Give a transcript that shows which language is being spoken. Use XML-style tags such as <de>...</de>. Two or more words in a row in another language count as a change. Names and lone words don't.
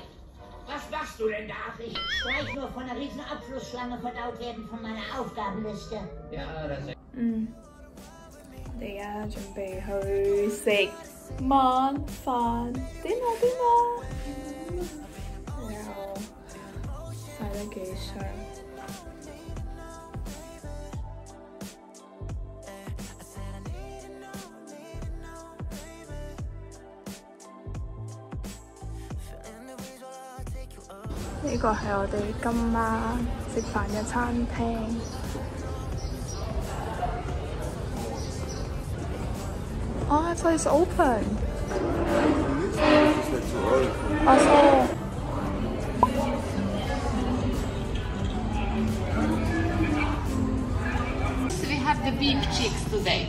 <de>Was machst du denn da? Ich streich nur von einer riesen Abflussschlange verdaut werden von meiner Aufgabenliste. Ja, das ist...</de> <yue>我哋而家準備去食晚飯，dinner，然後買咗幾箱。呢個係我哋今晚食飯嘅餐廳。</yue> <en>Oh, I thought it's open. We have the beef cheeks today.</en>